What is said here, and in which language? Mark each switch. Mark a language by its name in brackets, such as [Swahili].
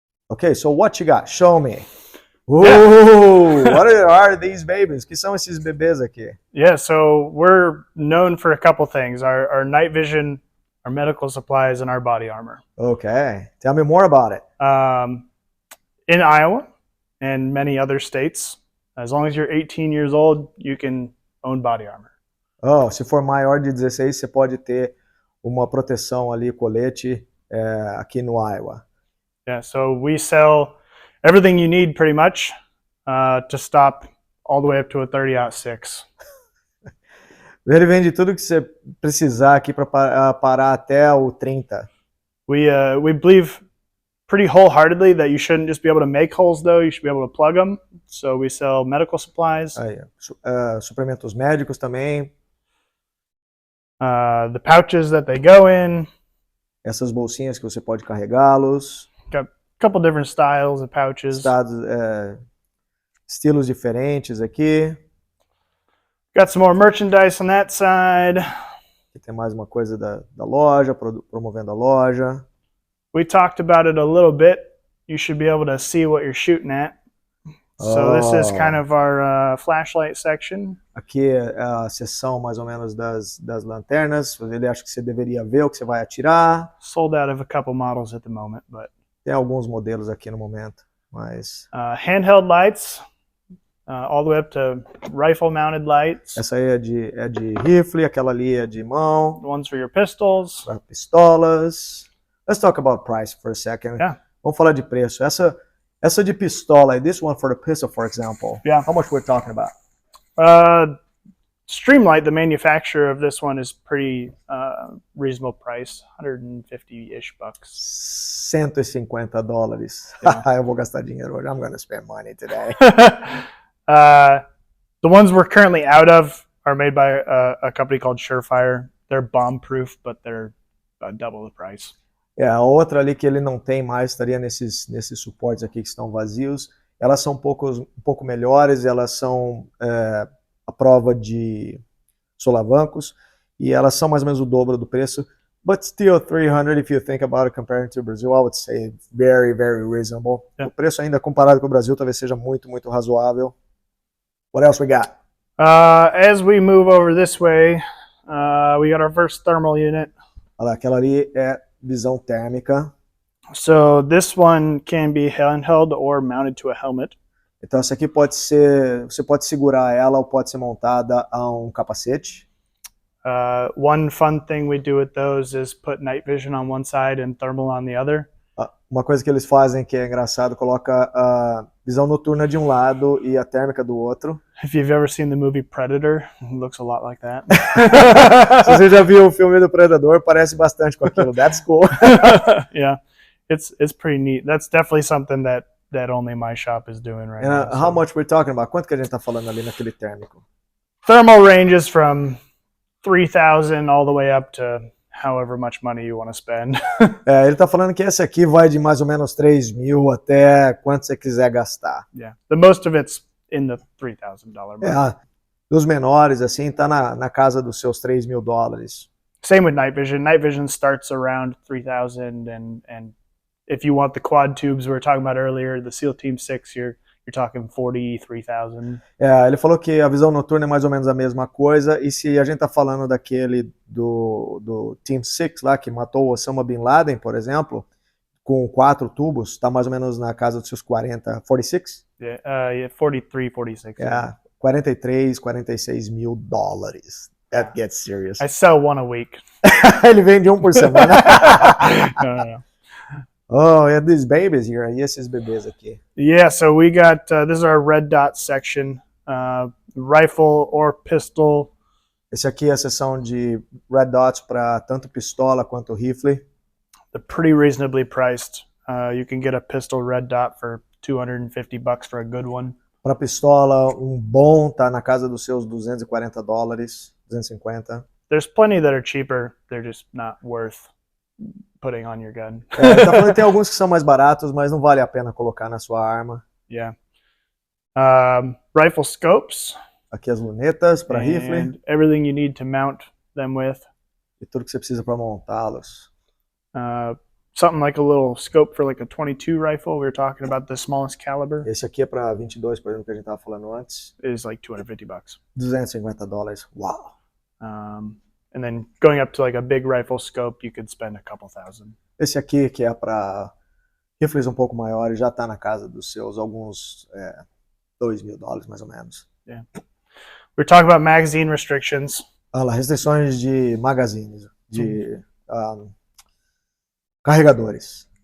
[English] Okay, so what you got? Show me. Ooh, what are these babies? [Portuguese] Que são esses bebês aqui? [English] Yeah, so we're known for a couple things: our night vision, our medical supplies, and our body armor. Okay, tell me more about it. In Iowa and many other states, as long as you're 18 years old, you can own body armor. [Portuguese] Oh, se for maior de 16, você pode ter uma proteção ali, colete, aqui no Iowa. [English] Yeah, so we sell everything you need pretty much to stop all the way up to a 30-06. [Portuguese] Ele vende tudo que você precisar aqui para parar até o 30. [English] We believe pretty wholeheartedly that you shouldn't just be able to make holes, though. You should be able to plug them. So we sell medical supplies. [Portuguese] Suprimentos médicos também. [English] The pouches that they go in. [Portuguese] Essas bolsinhas que você pode carregá-los. [English] Got a couple different styles of pouches. [Portuguese] Estilos diferentes aqui. [English] Got some more merchandise on that side. [Portuguese] Aqui tem mais uma coisa da loja, promovendo a loja. [English] We talked about it a little bit. You should be able to see what you're shooting at. So this is kind of our flashlight section. [Portuguese] Aqui é a seção mais ou menos das lanternas. Ele acha que você deveria ver o que você vai atirar. [English] Sold out of a couple models at the moment, but [Portuguese] tem alguns modelos aqui no momento, mas [English] handheld lights, all the way up to rifle mounted lights. [Portuguese] Essa aí é de rifle, aquela ali é de mão. [English] The ones for your pistols. [Portuguese] Para pistolas. [English] Let's talk about price for a second. Yeah. [Portuguese] Vamos falar de preço. Essa de pistola, [English] this one for the pistol, for example. Yeah. How much we're talking about? Streamlight, the manufacturer of this one, is pretty reasonable price, $150-ish bucks. $150. Yeah. [Portuguese] Eu vou gastar dinheiro hoje. [English] I'm gonna spend money today. The ones we're currently out of are made by a company called Surefire. They're bomb-proof, but they're double the price. [Portuguese] A outra ali que ele não tem mais, estaria nesses suportes aqui que estão vazios. Elas são um pouco melhores, elas são a prova de solavancos, e elas são mais ou menos o dobro do preço. [English] But still 300, if you think about it compared to Brazil, I would say very, very reasonable. [Portuguese] Yeah. O preço ainda comparado com o Brasil talvez seja muito, muito razoável. [English] What else we got? As we move over this way, we got our first thermal unit. [Portuguese] Olha lá, aquela ali é visão térmica. [English] So this one can be handheld or mounted to a helmet. [Portuguese] Então essa aqui você pode segurar ela ou pode ser montada a um capacete. [English] One fun thing we do with those is put night vision on one side and thermal on the other. [Portuguese] Uma coisa que eles fazem que é engraçado, coloca a visão noturna de um lado e a térmica do outro. [English] If you've ever seen the movie Predator, it looks a lot like that. [Portuguese] Se você já viu o filme do Predador, parece bastante com aquilo. [English] That's cool. Yeah, it's pretty neat. That's definitely something that only my shop is doing right now. How much we're talking about? [Portuguese] Quanto que a gente tá falando ali naquele térmico? [English] Thermal ranges from 3,000 all the way up to however much money you want to spend. [Portuguese] Ele tá falando que esse aqui vai de mais ou menos 3.000 até quanto você quiser gastar. [English] Yeah, the most of it's in the $3,000 mark. [Portuguese] Dos menores, assim, tá na casa dos seus $3.000. [English] Same with night vision. Night vision starts around 3,000, and if you want the quad tubes we were talking about earlier, the SEAL Team 6, you're talking 43,000. [Portuguese] Ele falou que a visão noturna é mais ou menos a mesma coisa, e se a gente tá falando daquele do Team 6 lá, que matou o Osama Bin Laden, por exemplo, com 4 tubos, está mais ou menos na casa dos seus 40, 46? [English] Yeah, 43, 46. Yeah, 43, 46 [Portuguese] mil dólares. [English] That gets serious. I sell one a week. [Portuguese] Ele vende um por semana. [English] No. Oh, yeah, these babies here. [Portuguese] E esses bebês aqui? [English] Yeah, so we got, this is our red dot section. Rifle or pistol. [Portuguese] Esse aqui é a seção de red dots para tanto pistola quanto rifle. [English] They're pretty reasonably priced. You can get a pistol red dot for $250 for a good one. [Portuguese] Para pistola, um bom tá na casa dos seus $240, 250. [English] There's plenty that are cheaper. They're just not worth putting on your gun. [Portuguese] Tá falando que tem alguns que são mais baratos, mas não vale a pena colocar na sua arma. [English] Yeah. Rifle scopes. [Portuguese] Aqui as lunetas para rifle. [English] And everything you need to mount them with. [Portuguese] E tudo que você precisa para montá-los. [English] Something like a little scope for like a 22 rifle. We were talking about the smallest caliber. [Portuguese] Esse aqui é para 22, por exemplo, que a gente estava falando antes. [English] Is like $250. $250. Wow. And then going up to like a big rifle scope, you could spend a couple thousand. [Portuguese] Esse aqui, que é para rifles um pouco maiores, já está na casa dos seus alguns $2.000 mais ou menos. [English] Yeah. We're talking about magazine restrictions. [Portuguese] Olha lá, restrições de magazines, de carregadores.